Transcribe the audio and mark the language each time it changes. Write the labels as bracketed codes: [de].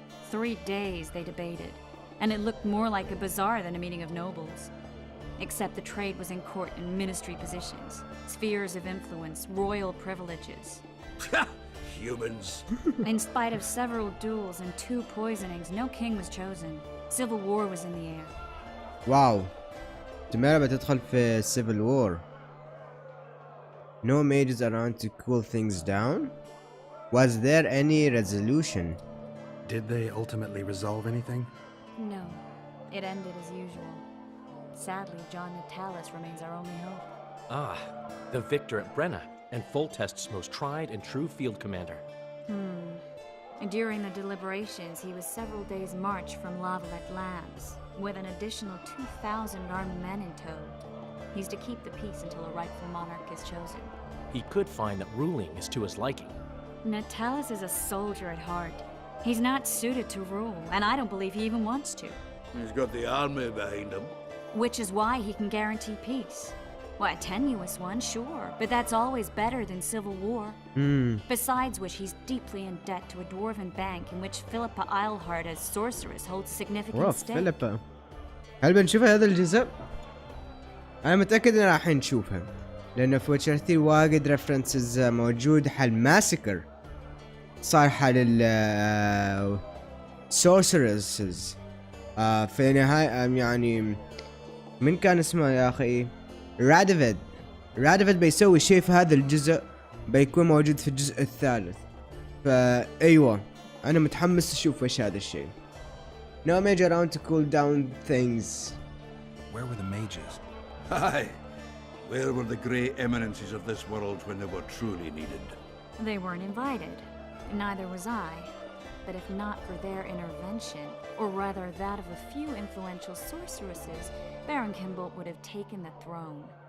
[en] 3 days they debated, and it looked more like a bazaar than a meeting of nobles. Except the trade was in court and ministry positions, spheres of influence, royal privileges. Humans. In spite of several duels and 2 poisonings, no king was chosen. Civil war was in the air. [ar] واو تمارا بتدخل في [en] civil war. No mages around to cool things down? Was there any resolution? Did they ultimately resolve anything? No, it ended as usual. Sadly, John Natalis remains our only hope. Ah, the victor at Brenna, and Foltest's most tried and true field commander. During the deliberations, he was several days' march from Lavalette Labs, with an additional 2,000 armed men in tow. He's to keep the peace until a rightful monarch is chosen. He could find that ruling is to his liking. Natalis is a soldier at heart. He's not suited to rule, and I don't believe he even wants to. He's got the army behind him. Which is why he can guarantee peace. Well, a tenuous one, sure, but that's always better than civil war. Besides which, he's deeply in debt to a dwarven bank in which Philippa Eilhart as sorceress holds significant واو stake. [ar] فيليبا هل بنشوفها هذا الجزء؟ أنا متأكد إن راح نشوفها لأنه في ويتشر 3 واجد ريفرنسز موجود حل ماسكر صار حل ال sorceresses في نهاية يعني من كان اسمه يا أخي رادفيد بيسوي شيء في هذا الجزء بيكون موجود في الجزء الثالث فأيوة أنا متحمس أشوف وش هذا الشيء. [en] No mage around to cool down things. Where were the mages? Aye. Where were the grey eminences of this world when they were truly needed? They weren't invited. Neither was I. But if not for their intervention, or rather that of a few influential sorceresses, Baron Kimbolt would have taken the throne.